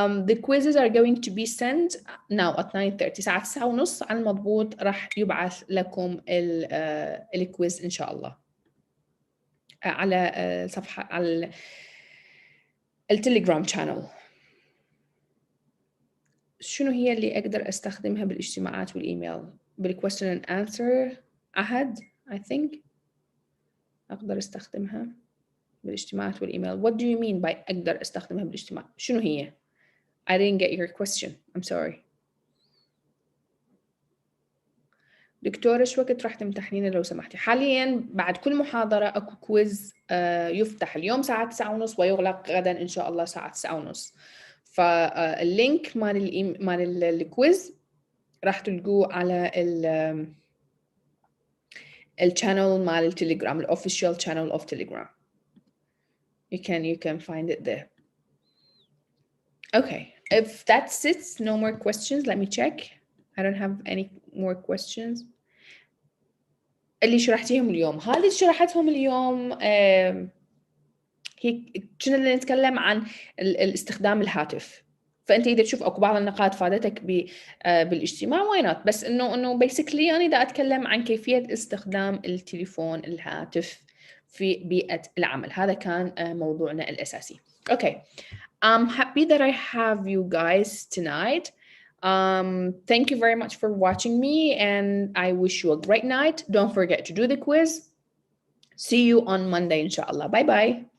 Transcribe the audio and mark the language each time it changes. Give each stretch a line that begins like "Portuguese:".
English: The quizzes are going to be sent now at 9:30
Arabic: الساعة 9:30 على المضبوط راح يبعث لكم الكويز إن شاء الله على صفحة على التليجرام channel. شنو هي اللي أقدر أستخدمها بالاجتماعات والإيميل؟ بالquestion and answer أحد
English: I think
Arabic: أقدر أستخدمها بالاجتماعات والإيميل.
English: What do you mean by
Arabic: أقدر أستخدمها بالاجتماع؟ شنو هي؟
English: I didn't get your question. I'm sorry.
Arabic: دكتورة شو وقت راح تمتحنينا لو سمحتي؟ حاليا بعد كل محاضرة أكو كويز يفتح اليوم الساعة 9:30 ويغلق غدا إن شاء الله الساعة 9:30. فاللينك مال الكويز راح تلقوه على الchannel مال التليجرام ال
English: official channel of Telegram. You can find it there. Okay, if that's it, no more questions. Let me check. I don't have any more questions.
Arabic: اللي شرحتيهم اليوم هذه شرحتهم اليوم هي كنا اللي نتكلم عن الاستخدام الهاتف. فانت اذا تشوف اكو بعض النقاط فادتك بالاجتماع
English: why not
Arabic: بس انه basically انا دا اتكلم عن كيفيه استخدام التليفون الهاتف في بيئة العمل. هذا كان موضوعنا الأساسي.
English: Okay, I'm happy that I have you guys tonight. Thank you very much for watching me, and I wish you a great night. Don't forget to do the quiz. See you on Monday, inshallah. Bye bye.